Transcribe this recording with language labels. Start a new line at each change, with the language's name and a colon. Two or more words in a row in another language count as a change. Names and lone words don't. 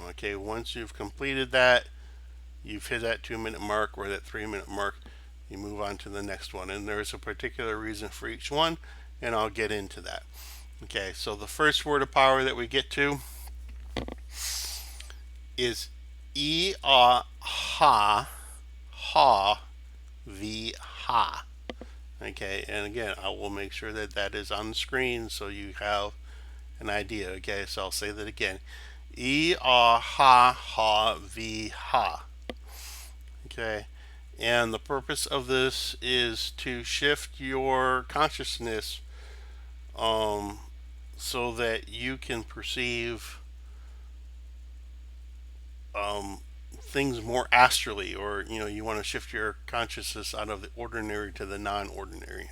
English: Okay, once you've completed that, you've hit that 2 minute mark or that 3 minute mark, you move on to the next one. And there's a particular reason for each one, and I'll get into that. Okay, so the first word of power that we get to is ha v ha. Okay, and again, I will make sure that that is on the screen so you have an idea. Okay, so I'll say that again. Ha v ha. Okay, And the purpose of this is to shift your consciousness um, so that you can perceive um, things more astrally, or you want to shift your consciousness out of the ordinary to the non-ordinary.